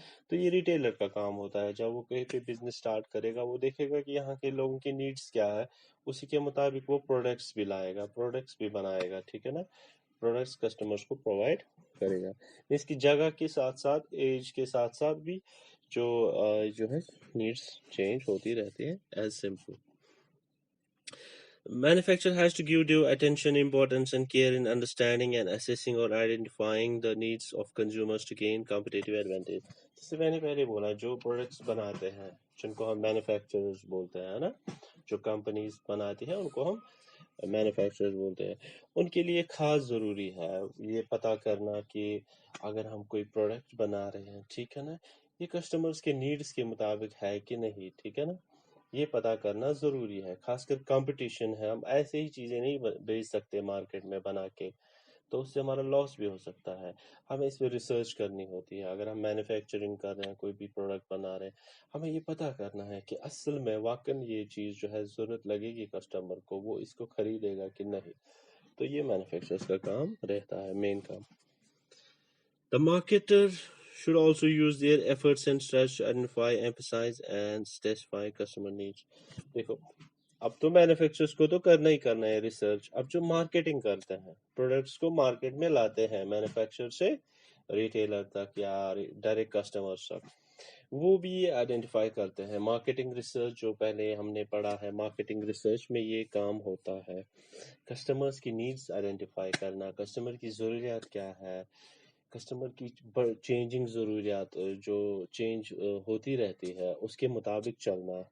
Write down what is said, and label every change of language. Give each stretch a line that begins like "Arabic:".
Urdu: تو یہ ریٹیلر کا کام ہوتا ہے. جب وہ کہیں پہ بزنس سٹارٹ کرے گا, وہ دیکھے گا کہ یہاں کے لوگوں کی نیڈس کیا ہے, اسی کے مطابق وہ پروڈکٹس بھی لائے گا, پروڈکٹس بھی بنائے گا. ٹھیک ہے نا, پروڈکٹس کسٹمرز کو پرووائڈ کرے گا. اس کی جگہ کے ساتھ ساتھ, ایج کے ساتھ ساتھ بھی جو ہے نیڈس چینج ہوتی رہتی ہے.
English: As simple. Manufacturer has to give due attention, importance and care in understanding and assessing or identifying the needs of consumers to gain competitive advantage.
Urdu: جیسے میں نے پہلے بولا, جو پروڈکٹس بناتے ہیں جن کو ہم مینوفیکچررز بولتے ہیں نا, جو کمپنیز بناتی ہیں ان کو ہم مینوفیکچررز بولتے ہیں, ان کے لیے خاص ضروری ہے یہ پتہ کرنا کہ اگر ہم کوئی پروڈکٹ بنا رہے ہیں, ٹھیک ہے نا, یہ کسٹمرز کے نیڈس کے مطابق ہے کہ نہیں. ٹھیک ہے نا, یہ پتہ کرنا ضروری ہے. خاص کر کمپٹیشن ہے, ہم ایسے ہی چیزیں نہیں بیچ سکتے مارکیٹ میں بنا کے, تو اس سے ہمارا لاس بھی ہو سکتا ہے. ہمیں اس پہ ریسرچ کرنی ہوتی ہے. اگر ہم مینوفیکچرنگ کر رہے ہیں, کوئی بھی پروڈکٹ بنا رہے ہیں, ہمیں یہ پتہ کرنا ہے کہ اصل میں واقعی یہ چیز جو ہے ضرورت لگے گی کسٹمر کو, وہ اس کو خریدے گا کہ نہیں. تو یہ مینوفیکچررز کا کام رہتا ہے, مین کام.
English: The marketer should also use their efforts and strategy to identify, emphasize and specify customer needs.
Urdu: دیکھو, اب تو مینوفیکچررز کو تو کرنا ہی کرنا ہے ریسرچ. اب جو مارکیٹنگ کرتے ہیں, پروڈکٹس کو مارکیٹ میں لاتے ہیں مینوفیکچرر سے ریٹیلر تک یا ڈائریکٹ کسٹمر تک, وہ بھی یہ آئیڈینٹیفائی کرتے ہیں. مارکیٹنگ ریسرچ جو پہلے ہم نے پڑھا ہے, مارکیٹنگ ریسرچ میں یہ کام ہوتا ہے, کسٹمرز کی نیڈس آئیڈینٹیفائی کرنا, کسٹمر کی ضروریات کیا ہے, کسٹمر کی چینجنگ ضروریات جو چینج ہوتی رہتی ہے اس کے مطابق چلنا.